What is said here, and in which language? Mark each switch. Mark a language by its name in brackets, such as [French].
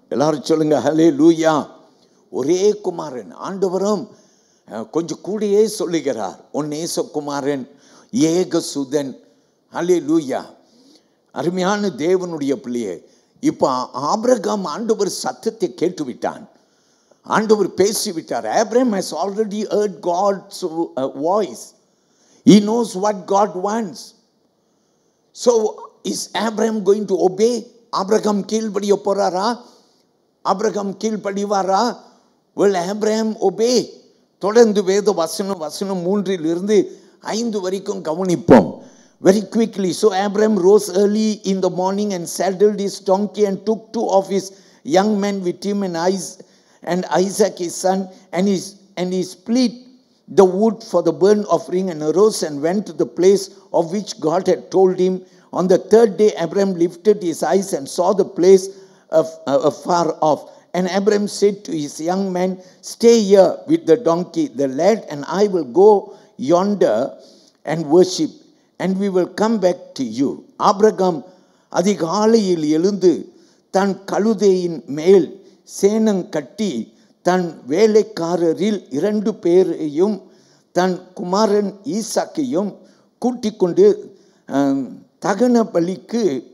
[Tamil] எல்லாரும் சொல்லுங்க ஹல்லேலூயா. ஒரே குமாரன். ஆண்டவரும் கொஞ்சம் கூடயே சொல்லுகிறார், உன் நேசகுமாரன், ஏகசுதன். ஹல்லேலூயா. அருமையான தேவனுடைய பிள்ளையே, இப்போ ஆபிரகாம் ஆண்டவர் சத்தத்தை கேட்டுவிட்டான். ஆண்டவர் பேசிவிட்டார். [English] Abraham has already heard God's voice. He knows what God wants. So is Abraham going to obey? [Tamil] Abraham கீழ்ப்படிய போறாரா? ஆபிரகாம் கீழ்ப்படிவாரா? [English] Will Abraham obey? [Tamil] தொடர்ந்து வேத வசனம் 3 5 வரைக்கும் கவனிப்போம். [English] Very quickly. So Abraham rose early in the morning and saddled his donkey and took 2 of his young men with him and Isaac his son, and he split the wood for the burnt offering and arose and went to the place of which God had told him. On the 3rd day Abraham lifted his eyes and saw the place afar off, And Abraham said to his young man, stay here with the donkey, the lad and I will go yonder and worship, and we will come back to you. [Tamil] Abraham அதிகாலையில் எழுந்து தன் கழுதையின் மேல் சேணம் கட்டி தன் வேலைக்காரரில் 2 பேரையும் தன் குமாரன் ஈசாக்கையும் கூட்டிக் கொண்டு தகன பலிக்கு